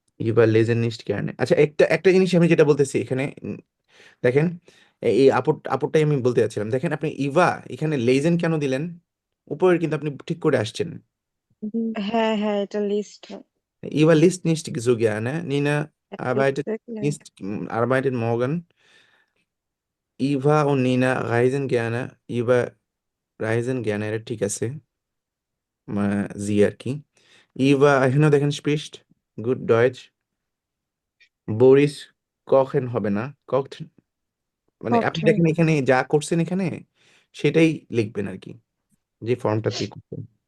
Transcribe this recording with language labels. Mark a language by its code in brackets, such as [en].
[bn] এবার লেজেন নিস্ট কেয়ারনে আচ্ছা একটা একটা জিনিস আমি যেটা বলতেছি এখানে দেখেন এই আপরটাই আমি বলতে যাচ্ছিলাম দেখেন আপনি ইভা এখানে লেজেন কেন দিলেন উপরের কিন্তু আপনি ঠিক করে আসছেন হ্যাঁ হ্যাঁ এটা list. [de] Über List nicht so gerne. Nina arbeitet [en] Exactly. [de] nicht, arbeitet morgen. Eva und Nina reisen gerne. Eva reisen gerne, [bn] এটা ঠিক আছে, জি আর কি। Eva এখানেও দেখেন [de] spricht gut Deutsch. [bn] Boris kochen হবে না, kocht, মানে আপনি [de] Kochen. [bn] দেখেন এখানে যা করছেন এখানে সেটাই লিখবেন আর কি, যে ফর্মটাতে করছেন।